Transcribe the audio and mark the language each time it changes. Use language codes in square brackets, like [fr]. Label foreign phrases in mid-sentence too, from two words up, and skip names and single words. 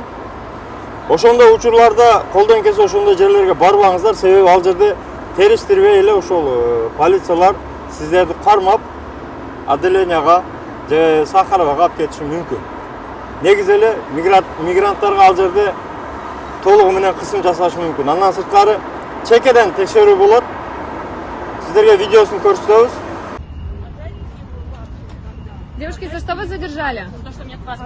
[ky] Ошондой учурларда колдон келсе ошондой жерлерге барбаңыздар, себеби ал жерде териштирбей эле ошол полициялар сиздерди кармап отделенияга же Сахаровага алып кетиши мүмкүн. Негизи эле мигранттарга ал жерде толугу менен кысым жасашы мүмкүн. Андан сырткары чекеден текшерүү болот. Сиздерге видеосун көрсөтөбүз. [ru] Девушки, за что вы задержали? За то, что у меня паспорт.